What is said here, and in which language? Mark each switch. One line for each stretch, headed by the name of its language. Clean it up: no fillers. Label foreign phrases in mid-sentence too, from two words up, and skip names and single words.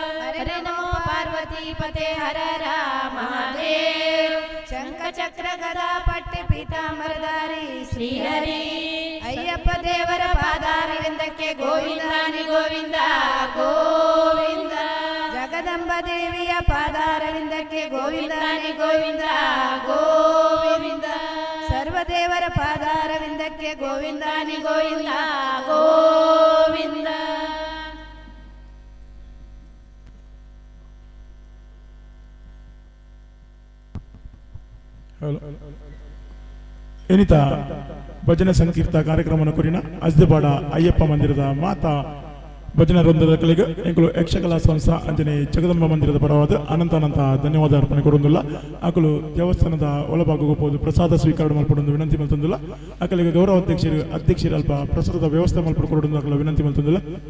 Kannada: ಹರೇ ನಮೋ ಪಾರ್ವತಿ ಪತೆ ಹರ ರಾಮ ಮಹಾದೇವ್ ಶಂಖ ಚಕ್ರ ಗದಾ ಪಟ್ಟೆ ಪೀತಾಂಬರಧಾರಿ ಶ್ರೀಹರಿ ಅಯ್ಯಪ್ಪ ದೇವರ ಪಾದಾರವಿಂದಕ್ಕೆ ಗೋವಿಂದಾನಿ ಗೋವಿಂದ ಗೋವಿಂದ ಜಗದಂಬ ದೇವಿಯ ಪಾದಾರವಿಂದಕ್ಕೆ ಗೋವಿಂದಾನಿ ಗೋವಿಂದ ಗೋವಿಂದ ಸರ್ವದೇವರ ಪಾದಾರವಿಂದಕ್ಕೆ ಗೋವಿಂದಾನಿ ಗೋವಿಂದ ಗೋವಿಂದ
Tulu: ಏನಿತ ಭಜನೆ ಸಂಕೀರ್ತ ಕಾರ್ಯಕ್ರಮವನ್ನು ಕುರಿನ ಅಜ್ದೆಪಾಡ ಅಯ್ಯಪ್ಪ ಮಂದಿರದ ಮಾತಾ ಭಜನಾ ವೃಂದದ ಕಲೆಗೆ ಎಂಕುಲು ಯಕ್ಷಕಲಾ ಸಂಸ್ಥಾ ಅಂಜನೆ ಜಗದಂಬ ಮಂದಿರದ ಪರವಾದ ಅನಂತ ಧನ್ಯವಾದ ಅರ್ಪಣೆ ಕೊಡೊಂದಿಲ್ಲ ಆಕಲು ದೇವಸ್ಥಾನದ ಒಳಭಾಗಕ್ಕೆ ಹೋಗುವುದು ಪ್ರಸಾದ ಸ್ವೀಕಾರ ಮಲ್ಪಡೊಂದು ವಿನಂತಿ ಮಲ್ತೊಂದಿಲ್ಲ ಆಕಲಿಗೆ ಗೌರವ ಅಧ್ಯಕ್ಷರು ಅಲ್ಪ ಪ್ರಸಾದದ ವ್ಯವಸ್ಥೆ ಮಲ್ಪಡ್ಕೊಡೊಂದು ಆಕಲು ವಿನಂತಿ ಮಲ್ತೊಂದಿಲ್ಲ